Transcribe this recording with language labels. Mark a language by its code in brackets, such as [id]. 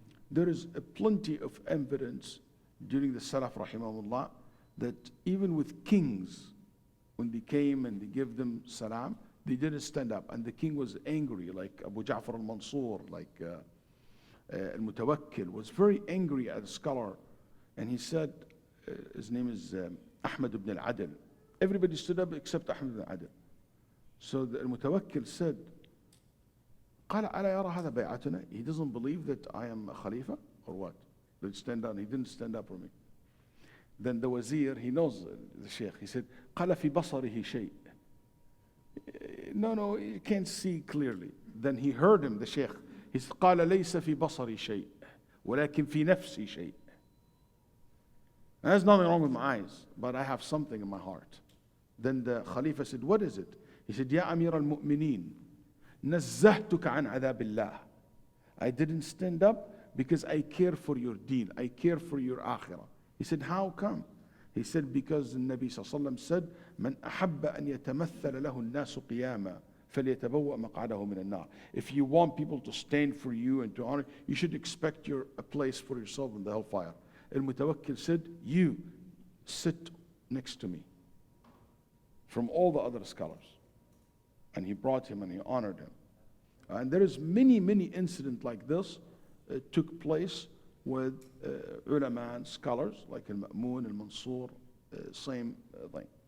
[en] There is plenty of evidence during the Salaf rahimahullah that even with kings, when they came and they gave them salam, they didn't stand up, and the king was angry, like Abu Ja'far al-Mansur, like al-Mutawakkil was very angry at a scholar, and he said, his name is Ahmad ibn al-Adl. Everybody stood up except Ahmad ibn al-Adl. So the al-Mutawakkil said, [ar] قال ألا يرى هذا بيعتنا? [en] He doesn't believe that I am a Khalifa or what? Let's stand down. He didn't stand up for me. Then the wazir, he knows the sheikh. He said, [ar] قال في بصره شيء. [en] No, you can't see clearly. Then he heard him, the sheikh. He said, [ar] قال ليس في بصري شيء ولكن في نفسي شيء. [en] There's nothing wrong with my eyes, but I have something in my heart. Then the Khalifa said, what is it? He said, [ar] يا أمير المؤمنين نزهتك عن عذاب الله. [en] I didn't stand up because I care for your deen. I care for your akhirah. He said, how come? He said, because the Nabi ﷺ said, [ar] من أحب أن يتمثل له الناس قياما فليتبوأ مقعده من النار. [en] If you want people to stand for you and to honor, you should expect a place for yourself in the hellfire. Al-Mutawakkil said, you sit next to me from all the other scholars. And he brought him and he honored him. And there is many incidents like this took place with ulama and scholars like al-Ma'mun, al-Mansur, same thing.